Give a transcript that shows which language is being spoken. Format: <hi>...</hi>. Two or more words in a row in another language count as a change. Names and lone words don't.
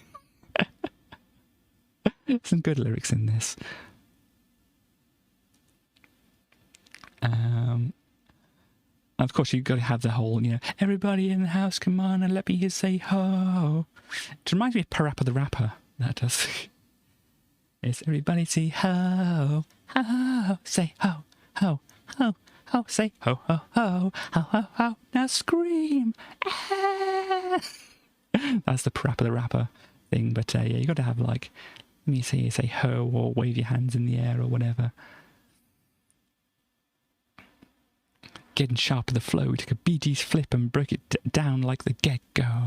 <en>Some good lyrics in this. Of course, you've got to have the whole, you know, everybody in the house, come on and let me hear say ho. It reminds me of Parappa the Rapper, that does. It's everybody say ho, ho, say ho, ho, ho, ho, say ho, ho, ho, ho, ho, ho, now scream. Ah. That's the Parappa the Rapper thing, but yeah, you got to have like, let me say ho, or wave your hands in the air or whatever. Getting sharp with the flow, take a Bee Gees flip and break it down like the get-go.</en>